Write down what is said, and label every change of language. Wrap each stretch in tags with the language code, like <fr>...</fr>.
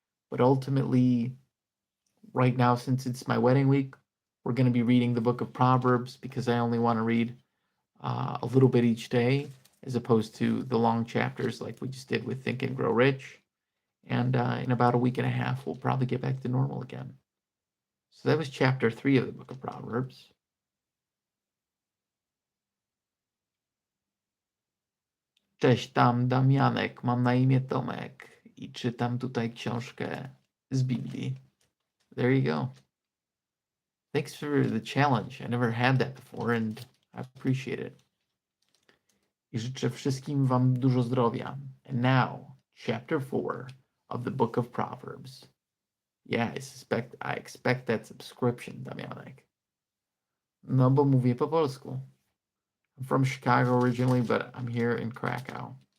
<en>But ultimately, right now, since it's my wedding week, we're going to be reading the book of Proverbs because I only want to read a little bit each day, as opposed to the long chapters like we just did with Think and Grow Rich. And in about a week and a half, we'll probably get back to normal again. So that was chapter 3 of the book of Proverbs.</en> <pl>Cześć, tam Damianek, mam na imię Tomek i czytam tutaj książkę z Biblii.</pl> <en>There you go. Thanks for the challenge. I never had that before and I appreciate it.</en> <pl>I życzę wszystkim wam dużo zdrowia.</pl> <en>And now, chapter 4 of the book of Proverbs. Yeah, I expect that subscription, Damianek. No, bo mówię po polsku. I'm from Chicago originally, but I'm here in Krakow.</en>